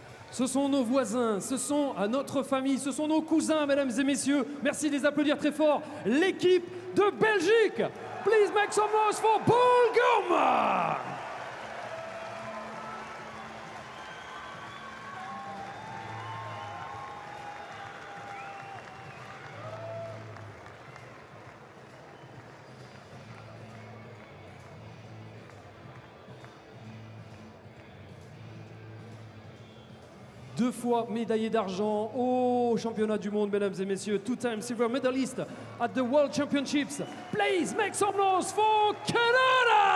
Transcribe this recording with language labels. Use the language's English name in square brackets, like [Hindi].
[French] Ce sont nos voisins, ce sont notre famille, ce sont nos cousins, mesdames et messieurs. Merci de les applaudir très fort. L'équipe de Belgique. [English] Please make some noise for buildup. [French] 2 fois médaillé d'argent au championnat du monde, mesdames et messieurs. [English] 2-time silver medalist at the World Championships. Please make some noise for Canada!